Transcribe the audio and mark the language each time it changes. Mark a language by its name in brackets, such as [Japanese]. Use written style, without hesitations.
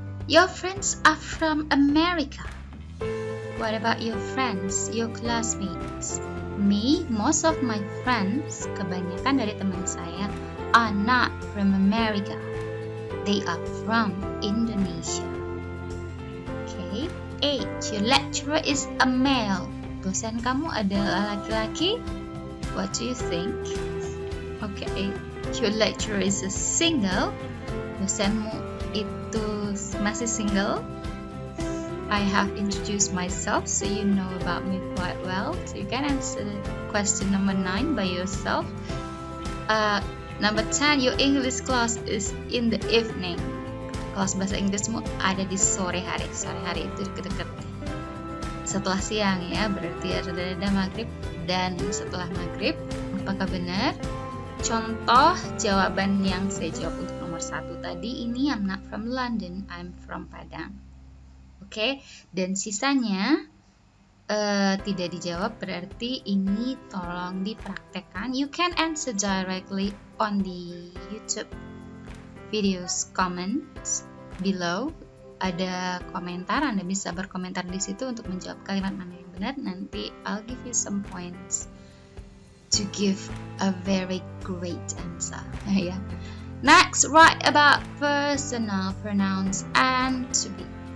[English] Your friends are from America. What about your friends, your classmates? Me, most of my friends, [Indonesian] kebanyakan dari teman saya, [English] are not from America. They are from Indonesia. Okay. 8. Your lecturer is a male. [Indonesian] Dosen kamu adalah laki-laki. [English] What do you think? Okay. Your lecturer is a single. [Indonesian] Dosenmu itu masih single. [English] I have introduced myself, so you know about me quite well. So you can answer question number 9 by yourself. Number 10. Your English class is in the evening. [Indonesian] Kelas bahasa Inggrismu ada di sore hari. Sore hari itu deket-deket setelah siang ya, berarti ada maghrib dan setelah maghrib. Apakah benar? Contoh jawaban yang saya jawab untuk nomor 1 tadi, ini [English] I'm not from London, I'm from Padang. [Indonesian] Oke, dan sisanya tidak dijawab, berarti ini tolong dipraktekkan. [English] You can answer directly on the YouTube videos comments below. [Indonesian] Ada komentar, Anda bisa berkomentar di situ untuk menjawab kalimat mana yang benar. Nanti [English] I'll give you some points to give a very great answer. Ya. Next, write about personal pronouns and to be.